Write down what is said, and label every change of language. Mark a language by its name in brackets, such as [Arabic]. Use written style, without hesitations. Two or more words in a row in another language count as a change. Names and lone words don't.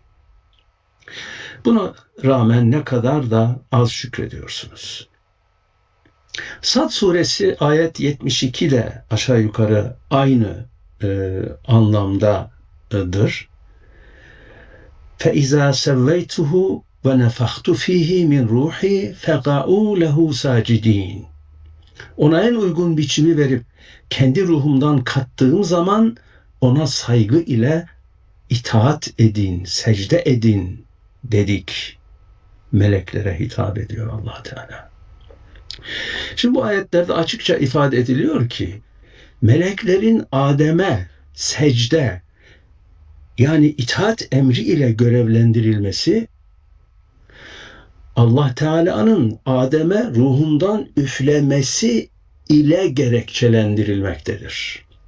[Turkish] Buna rağmen ne kadar da az şükrediyorsunuz. Sad suresi ayet 72 de aşağı yukarı aynı anlamdadır. [Arabic] فَاِذَا سَوَّيْتُهُ وَنَفَخْتُ ف۪يهِ مِنْ رُوحِي فَقَعُوا لَهُ سَاجِد۪ينَ. [Turkish] Ona en uygun biçimi verip kendi ruhumdan kattığım zaman ona saygı ile itaat edin, secde edin dedik. Meleklere hitap ediyor Allah Teala. Şimdi bu ayetlerde açıkça ifade ediliyor ki meleklerin Adem'e secde yani itaat emri ile görevlendirilmesi Allah Teala'nın Adem'e ruhundan üflemesi ile gerekçelendirilmektedir.